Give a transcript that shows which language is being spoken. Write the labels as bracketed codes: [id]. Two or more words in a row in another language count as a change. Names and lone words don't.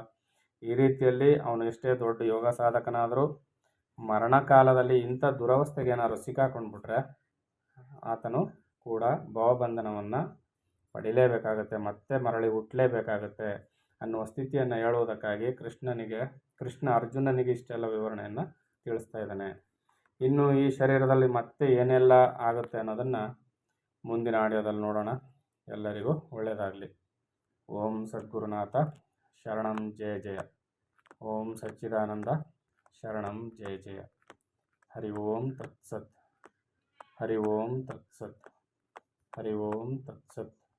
[kn] ಈ ರೀತಿಯಲ್ಲಿ ಅವನು ಎಷ್ಟೇ ದೊಡ್ಡ ಯೋಗ ಸಾಧಕನಾದರೂ ಮರಣಕಾಲದಲ್ಲಿ ಇಂಥ ದುರವಸ್ಥೆಗೆ ಏನಾದ್ರು ಸಿಕ್ಕಾಕೊಂಡ್ಬಿಟ್ರೆ ಆತನು ಕೂಡ ಭವಬಂಧನವನ್ನು ಪಡಿಲೇಬೇಕಾಗತ್ತೆ, ಮತ್ತೆ ಮರಳಿ ಹುಟ್ಟಲೇಬೇಕಾಗತ್ತೆ ಅನ್ನುವ ಸ್ಥಿತಿಯನ್ನು ಹೇಳುವುದಕ್ಕಾಗಿ ಕೃಷ್ಣ ಅರ್ಜುನನಿಗೆ ಇಷ್ಟೆಲ್ಲ ವಿವರಣೆಯನ್ನು ತಿಳಿಸ್ತಾ ಇದ್ದಾನೆ. ಇನ್ನು ಈ ಶರೀರದಲ್ಲಿ ಮತ್ತೆ ಏನೆಲ್ಲ ಆಗುತ್ತೆ ಅನ್ನೋದನ್ನು ಮುಂದಿನ ಆಡಿಯೋದಲ್ಲಿ ನೋಡೋಣ. ಎಲ್ಲರಿಗೂ ಒಳ್ಳೆಯದಾಗಲಿ. [sa] ॐ सद्गुरुनाथ शरणं जय जय. ಓಂ ಸಚ್ಚಿದಾನಂದ ಶರಣಂ ಜಯ ಜಯ. ಹರಿ ಓಂ ತತ್ಸತ್. ಹರಿ ಓಂ ತತ್ಸತ್. ಹರಿ ಓಂ ತತ್ಸತ್.